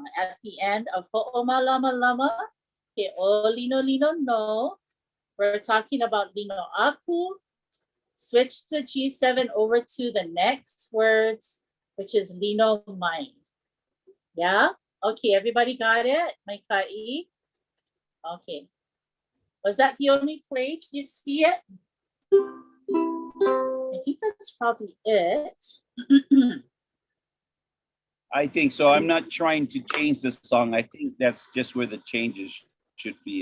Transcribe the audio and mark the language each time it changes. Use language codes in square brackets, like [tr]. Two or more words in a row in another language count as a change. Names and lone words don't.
[en] At the end of [haw] Ho'oma Lama Lama, [en] okay, [haw] O Lino Lino No. [en] We're talking about [haw] Lino Aku. [en] Switch the G7 over to the next words, which is [haw] Lino Mai. [en] Yeah? Okay, everybody got it? [haw] Mai ka'i? [en] Okay. Was that the only place you see it? I think that's probably it. I think so. I'm not trying to change the song. I think that's just where the changes should be.